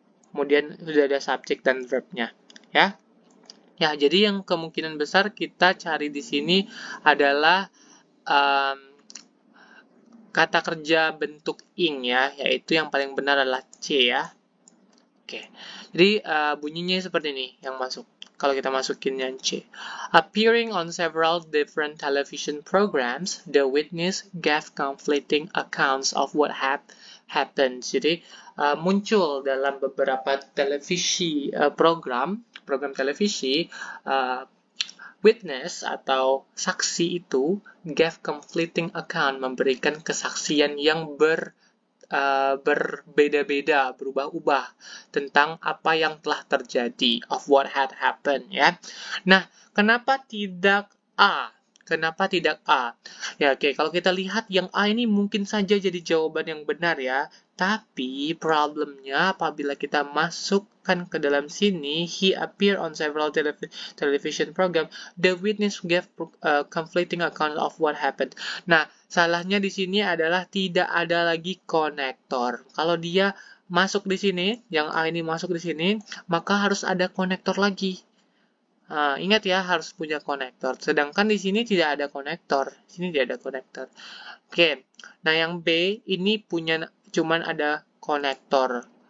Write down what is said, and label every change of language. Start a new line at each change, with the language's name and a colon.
Indonesian: Kemudian sudah ada subjek dan verbnya ya. Ya, jadi yang kemungkinan besar kita cari di sini adalah kata kerja bentuk ing ya, yaitu yang paling benar adalah C ya. Oke, jadi bunyinya seperti ini yang masuk. Kalau kita masukin yang C.
English: Appearing on several different television programs, the witness gave conflicting accounts of what happened.
Indonesian: Jadi muncul dalam beberapa televisi program televisi, witness atau saksi itu
English: gave conflicting account,
Indonesian: memberikan kesaksian yang berbeda-beda, berubah-ubah tentang apa yang telah terjadi,
English: of what had happened
Indonesian: ya. Nah, kenapa tidak A? Kenapa tidak A? Ya, oke. Kalau kita lihat yang A ini mungkin saja jadi jawaban yang benar ya. Tapi problemnya apabila kita masukkan ke dalam sini,
English: he appeared on several television program, the witness gave conflicting account of what happened.
Indonesian: Nah, salahnya di sini adalah tidak ada lagi konektor. Kalau dia masuk di sini, yang A ini masuk di sini, maka harus ada konektor lagi. Ingat ya, harus punya konektor. Sedangkan di sini tidak ada konektor. Di sini tidak ada konektor. Oke. Nah, yang B ini punya cuman ada konektor.